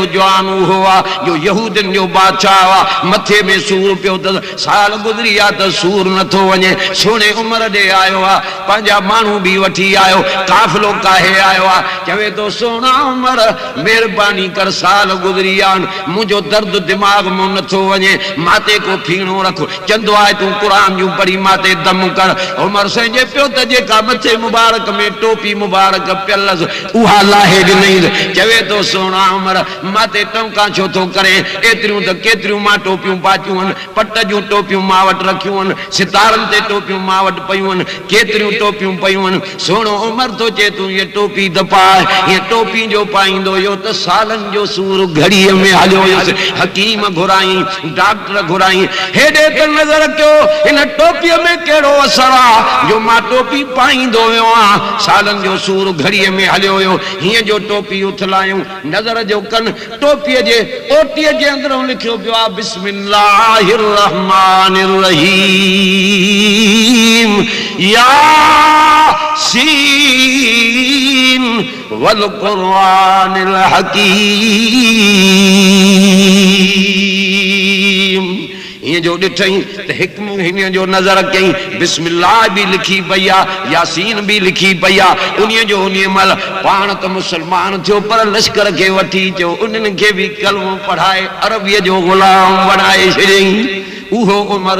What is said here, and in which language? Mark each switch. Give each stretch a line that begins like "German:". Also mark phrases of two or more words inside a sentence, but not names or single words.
Sindhi: जवान उहो आहे जो यहूदियुनि जो बादशाह आहे मथे में सूर पियो त साल गुज़री आहे त सूर नथो वञे सोणे उमर ॾे आयो आहे पंहिंजा माण्हू बि वठी आयो काफ़िलो काहे आयो आहे चवे थो सोना उमर महिरबानी कर साल गुज़री आहिनि मुंहिंजो दर्द दिमाग़ मां नथो वञे माते को फीणो रख चवंदो आहे तूं क़ुरान जूं पढ़ी माते दम कर उमर साईं जे पियो त जेका मथे मुबारक में टोपी मुबारक पियल उहा लाहे ॾिनई चवे थो सोना उमर माते टंका छो थो करे एतिरियूं त केतिरियूं मां टोपियूं पाचियूं आहिनि पट जूं टोपियूं मां वटि रखियूं आहिनि सितारनि ते टोपियूं मां वटि पयूं आहिनि केतिरियूं टोपियूं पयूं आहिनि सोनो उमर थो चए तूं ये टोपी त पाए हीअ टोपी जो पाईंदो हुयो त सालनि जो सूर घड़ीअ में हलियो हस हकीम घुराई डॉक्टर घुराई हेडे त नजर कयो इन टोपीअ में कहिड़ो असर आहे जो मां टोपी पाईंदो वियो आहियां सालनि जो सूर घड़ीअ में हलियो हुयो हीअं जो टोपी उथलायूं नज़र जो कन टोपीअ जे ओटीअ जे अंदरों लिखियो पियो आहे
Arabic: بسم الله الرحمن الرحيم يس والقرآن الحكيم
Sindhi: ये जो ॾिठई त हिकु हिन जो नज़र कई बिस्मिल्लाह भी लिखी पई आहे यासीन भी लिखी पई आहे उन्हीअ जो उन्हीअ महिल पाण त मुसलमान थियो पर लश्कर खे वठी अचो उन्हनि खे बि कलमो पढ़ाए अरबीअ जो ग़ुलाम बणाए छॾियईं उहो उमर